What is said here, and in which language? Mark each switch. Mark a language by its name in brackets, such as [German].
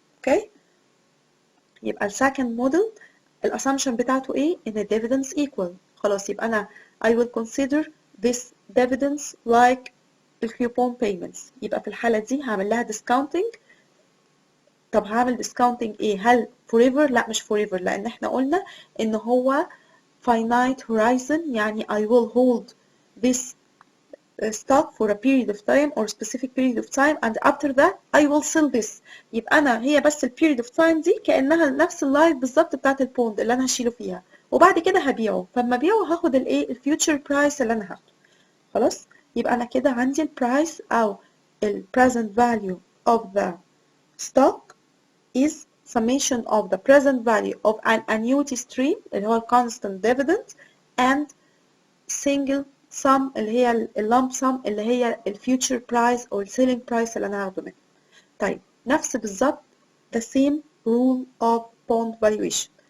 [Arabic] okay يبقى ال [English] second model [Arabic] الاسامبشن بتاعته ايه؟ ان ال [English] dividends equal. [Arabic] خلاص يبقى انا [English] I will consider this dividends like ال coupon payments. [Arabic] يبقى في الحالة دي هعمل لها discounting. طب هعمل [English] discounting ايه؟ هل forever؟ [Arabic] لا مش [English] forever، [Arabic] لان احنا قلنا ان هو [English] finite horizon، يعني I will hold this stock for a period of time or specific period of time and after that I will sell this. [Arabic] يبقى أنا هي بس ال [English] period of time [Arabic] دي كأنها نفس اللايف بالظبط بتاعت البوند اللي أنا هشيله فيها، وبعد كده هبيعه، فلما أبيعه هاخد الإيه ال [English] future price [Arabic] اللي أنا هاخده. خلاص يبقى أنا كده عندي ال [English] price أو ال present value of the stock is summation of the present value of an annuity stream [Arabic] اللي هو [English] constant dividend and single sum [Arabic] اللي هي [English] lump sum اللي هي future price or selling price [Arabic] اللي أنا هاخده منه. طيب نفس بالظبط [English] the same rule of bond valuation.